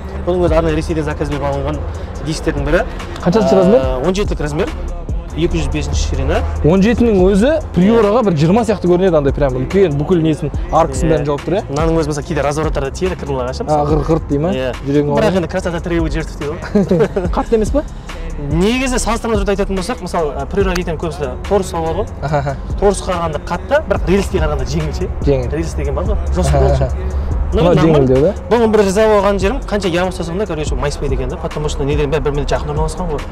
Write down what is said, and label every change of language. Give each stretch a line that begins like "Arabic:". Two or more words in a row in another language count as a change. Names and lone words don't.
Kazakh: Бұның өзі арнайы Ресейден заказ беріп алынған дисктердің бірі. Қаншасы размер? 17-лік размер. 205 ширина. 17-нің өзі приораға бір 20 сияқты көрінеді, андай прям үлкен бүкіл несін аркасын бәрін жауып тұр, иә? Мынаның өзі мысалы кейде развороттарда тиеді крылға ше. Ғырт дей ма? Жүрегің ауырады. Бірақ енді
Russian: красота требует жертв
Kazakh: дейді ғой. Қатты емес па? Негізі салыстырмалы түрде айтатын болсақ, мысалы, приора дейтін көбісі торс алады ғой. Торс қарағанда қатты, бірақ рельске қарағанда жеңіл ше. Жеңіл. Рельс деген бар ғой, жоспар болшы. Жеңілдеу да? Бұның бір жаза болған жерім, қанша ямы ұстасам да, короче, майыспайды екен да,
Russian: потому что
Kazakh: неден бәрі бір-біріне жақын орналасқан ғой.